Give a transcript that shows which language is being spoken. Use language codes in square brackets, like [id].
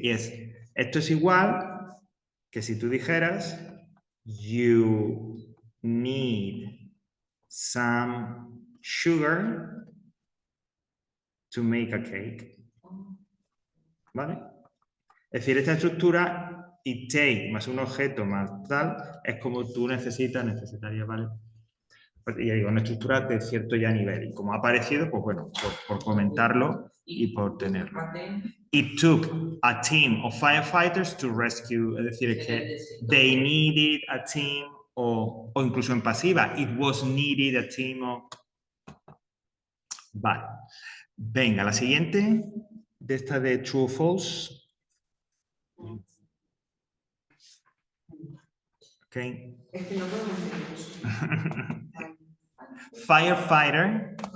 [es] Y esto es igual que si tú dijeras [en] you need some sugar to make a cake. [es] ¿Vale? Es decir, esta estructura [en] it take [es] más un objeto más tal es como tú necesitarías, ¿vale? pues, ya digo, una estructura de cierto ya nivel. Y como ha aparecido, pues bueno, por comentarlo y por tenerlo. [en] It took a team of firefighters to rescue, [es] es decir, es que [en] they needed a team, [es] o incluso en pasiva, [en] it was needed a team of... [es] Vale. Venga, la siguiente, de esta de true o false. Ok. Es que no podemos decir eso. [en] Firefighter.